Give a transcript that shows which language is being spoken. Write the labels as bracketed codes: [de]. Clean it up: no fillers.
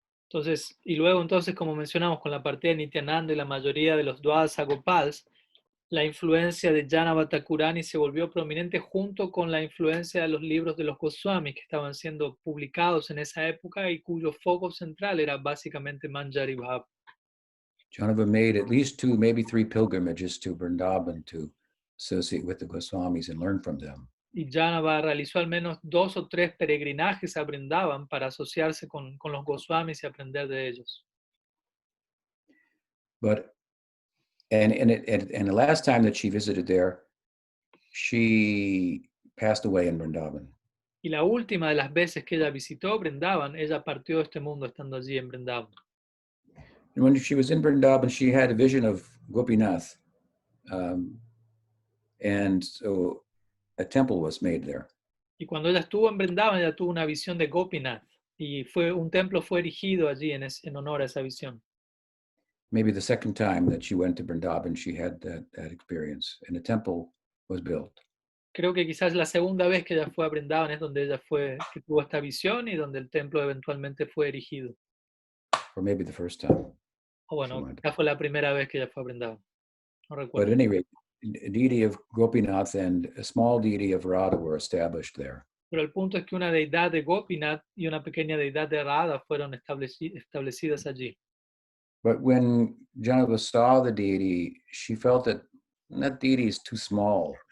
[es] Entonces, y luego entonces, como mencionamos, con la partida de Nityananda y la mayoría de los Dwadasa Gopals, la influencia de Janava Thakurani se volvió prominente junto con la influencia de los libros de los Goswamis que estaban siendo publicados en esa época y cuyo foco central era básicamente Manjari Bhav. [en] Janava made at least 2, maybe 3 pilgrimages to Vrindavan to associate with the Goswamis and learn from them. [es] Y Janava realizó al menos 2 o 3 peregrinajes a Vrindavan para asociarse con los Goswamis y aprender de ellos. [en] But and the last time that she visited there, she passed away in Vrindavan. [es] Y la última de las veces que ella visitó Vrindavan, ella partió de este mundo estando allí en Vrindavan. [en] And when she was in Vrindavan, she had a vision of Gopinath, and so a temple was made there. [es] Y cuando ella estuvo en Vrindavan, ella tuvo una visión de Gopinath y un templo fue erigido allí en honor a esa visión. [en] Maybe the second time that she went to Vrindavan, she had that experience, and a temple was built. [es] Creo que quizás la segunda vez que ella fue a Vrindavan es donde ella que tuvo esta visión y donde el templo eventualmente fue erigido. [en] Or maybe the first time. [es] O bueno, quizás fue la primera vez que ella fue a Vrindavan. No recuerdo. [en] But at any rate, a deity of Gopinath and a small deity of Radha were established there. [es] Pero el punto es que una deidad de Gopinath y una pequeña deidad de Radha fueron establecidas allí. [en] But when Janava saw the deity, she felt that deity is too small.